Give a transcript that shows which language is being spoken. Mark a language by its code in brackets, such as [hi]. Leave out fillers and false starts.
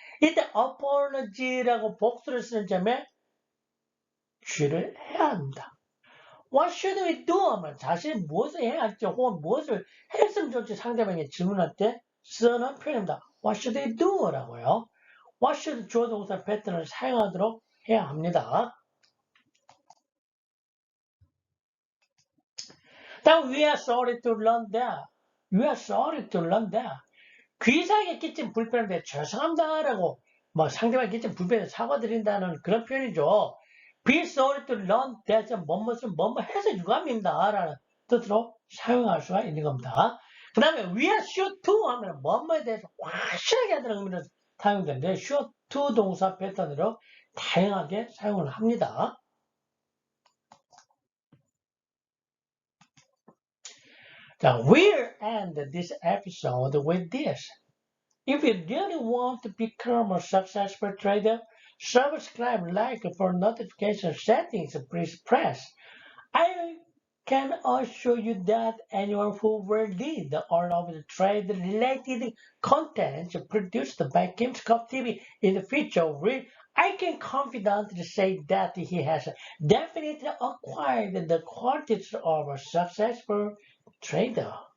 [ko] 이때 apology라고 복수를 쓰는 점에 주의를 해야 합니다. [en] What should we do? [ko] 하면 자신이 무엇을 해야 할지 혹은 무엇을 했으면 좋을지 상대방에게 질문할 때 쓰는 표현입니다. [en] What should we do? [ko] 라고요. [en] What should [ko] 주어 동사 패턴을 사용하도록 해야 합니다. 다음 [en] we are sorry to learn that. We are sorry to learn that. [ko] 귀사에게 끼친 불편에 대해 죄송합니다라고 상대방에게 끼친 불편에 사과드린다는 그런 표현이죠. [en] Be sorry to learn that [ko] 뭐뭇을 뭐뭐 해서 유감입니다 라는 뜻으로 사용할 수가 있는 겁니다. 그 다음에 [en] we are sure to [ko] 하면 뭐뭐에 대해서 확실하게 하다는 의미로 사용되는데 sure to 동사 패턴으로 다양하게 사용을 합니다. [en] 자, we'll end this episode with this. If you really want to become a successful trader, subscribe, like for notification settings, please press. I can assure you that anyone who will read all of the trade-related content produced by Gamescom TV in the future will, I can confidently say that he has definitely acquired the qualities of a successful trader.